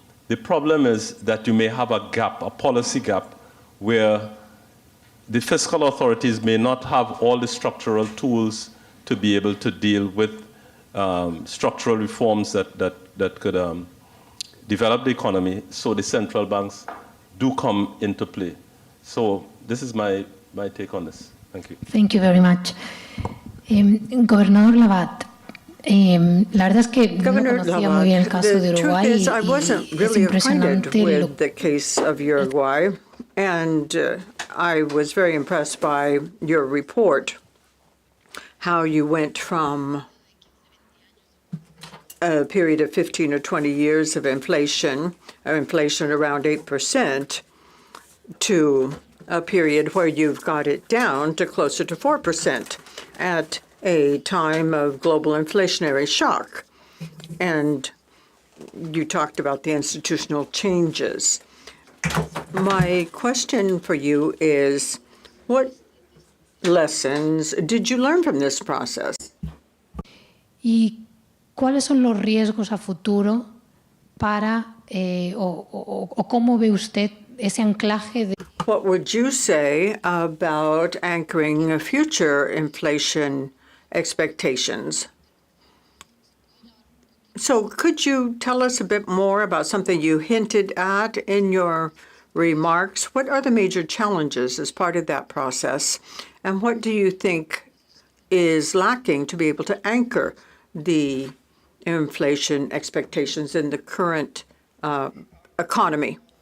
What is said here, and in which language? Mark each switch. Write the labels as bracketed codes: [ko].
[en] The problem is that you may have a gap, a policy gap, where the fiscal authorities may not have all the structural tools to be able to deal with structural reforms that could develop the economy, so the central banks do come into play. So this is my take on this. Thank you. Thank you very much. [es] Gobernador Labat, la verdad es que no conocía muy bien el caso de Uruguay y [en] I wasn't really acquainted with the case of Uruguay, and I was very impressed by your report, how you went from a period of 15 or 20 years of inflation around 8%, to a period where you've got it down to closer to 4% at a time of global inflationary shock. And you talked about the institutional changes. My question for you is, what lessons did you learn from this process? [es] ¿Y cuáles son los riesgos a futuro para, o cómo ve usted ese anclaje de... [en] What would you say about anchoring future inflation expectations? So could you tell us a bit more about something you hinted at in your remarks? What are the major challenges as part of that process? And what do you think is lacking to be able to anchor the inflation expectations in the current economy?